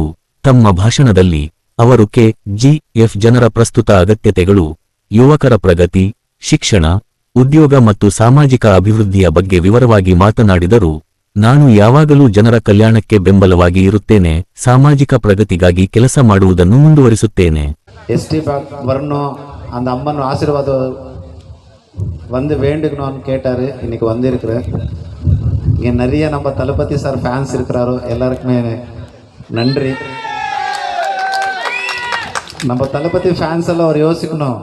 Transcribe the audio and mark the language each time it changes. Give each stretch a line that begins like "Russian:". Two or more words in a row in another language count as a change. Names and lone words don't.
Kannada: ತಮ್ಮ ಭಾಷಣದಲ್ಲಿ ಅವರು ಕೆ.ಜಿ.ಎಫ್. ಜನರ ಪ್ರಸ್ತುತ ಅಗತ್ಯತೆಗಳು, ಯುವಕರ ಪ್ರಗತಿ, ಶಿಕ್ಷಣ, ಉದ್ಯೋಗ ಮತ್ತು ಸಾಮಾಜಿಕ ಅಭಿವೃದ್ಧಿಯ ಬಗ್ಗೆ ವಿವರವಾಗಿ ಮಾತನಾಡಿದರು. ನಾನು ಯಾವಾಗಲೂ ಜನರ ಕಲ್ಯಾಣಕ್ಕೆ ಬೆಂಬಲವಾಗಿ ಇರುತ್ತೇನೆ, ಸಾಮಾಜಿಕ ಪ್ರಗತಿಗಾಗಿ ಕೆಲಸ ಮಾಡುವುದನ್ನು ಮುಂದುವರಿಸುತ್ತೇನೆ.
Tamil: எஸ்டி வரணும், அந்த அம்மன் ஆசீர்வாதம் வந்து வேண்டுக்கணும்னு கேட்டார். இன்னைக்கு வந்திருக்கிறேன். இங்கே நிறைய நம்ம தளபதி சார் ஃபேன்ஸ் இருக்கிறாரோ, எல்லாருக்குமே நன்றி. நம்ம தளபதி ஃபேன்ஸ் எல்லாம் ஒரு யோசிக்கணும்.